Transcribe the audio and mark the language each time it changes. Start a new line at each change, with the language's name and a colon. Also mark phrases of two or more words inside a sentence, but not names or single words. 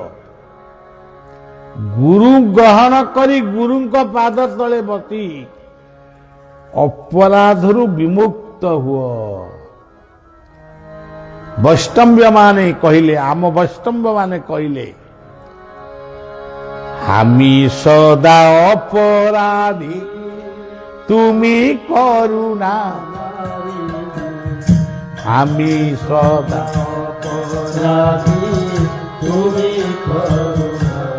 Odia: ଗୁରୁ ଗ୍ରହଣ କରି ଗୁରୁଙ୍କ ପାଦ ତଳେ ବସି ଅପରାଧରୁ ବିମୁକ୍ତ ହୁଅ। ବୈଷ୍ଣବମାନେ କହିଲେ, ଆମ ବୈଷ୍ଣବମାନେ କହିଲେ,
Bangla: আমি সদা অপরাধী তুমি করুণা, আমি সদা অপরাধী তুমি করুণা,